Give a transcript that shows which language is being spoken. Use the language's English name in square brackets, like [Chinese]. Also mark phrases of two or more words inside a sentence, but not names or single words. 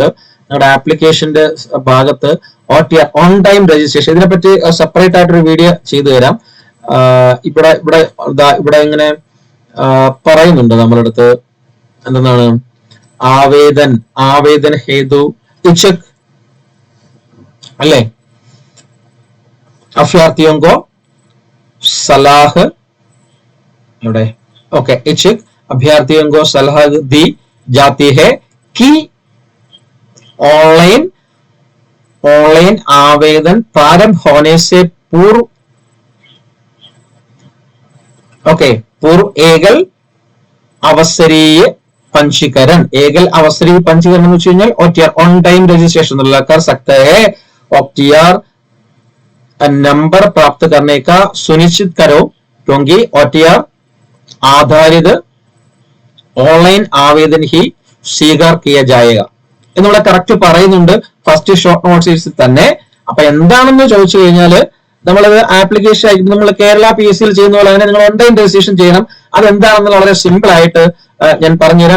[Malayalam] നിങ്ങളുടെ ആപ്ലിക്കേഷന്റെ ഭാഗത്ത് OTR [English] on time registration, [Malayalam] ഇതിനെപ്പറ്റി സെപ്പറേറ്റ് ആയിട്ടൊരു വീഡിയോ ചെയ്തു തരാം. ഇവിടെ ഇങ്ങനെ പറയുന്നുണ്ട് നമ്മുടെ അടുത്ത് എന്താണ് [Hindi] आवेदन हेतु इच्छुक [Malayalam] അല്ലേ, [Hindi] अभ्यर्थियों को सलाह ഇവിടെ ओके इच्छुक अभ्यर्थियों को सलाह दी जाती है कि ऑनलाइन आवेदन प्रारंभ होने से पूर्व एकल अवसरीय पंजीकरण [Malayalam] എന്ന് വെച്ച് കഴിഞ്ഞാൽ OTR [English] on time registration [Hindi] कर सकते हैं. OTR नंबर प्राप्त करने का सुनिश्चित करो क्योंकि OTR आधारित ऑनलाइन आवेदन ही स्वीकार किया जाएगा [Malayalam] എന്നുള്ള കറക്റ്റ് പറയുന്നുണ്ട് ഫസ്റ്റ് ഷോർട്ട് നോട്ടീസിൽ തന്നെ. അപ്പൊ എന്താണെന്ന് ചോദിച്ചു കഴിഞ്ഞാല് നമ്മളത് ആപ്ലിക്കേഷൻ ആയിട്ട് നമ്മൾ കേരള PSC ചെയ്യുന്ന പോലെ തന്നെ നിങ്ങൾ [English] online registration [Malayalam] ചെയ്യണം. അതെന്താണെന്ന് വളരെ സിമ്പിൾ ആയിട്ട് ഞാൻ പറഞ്ഞുതരാം.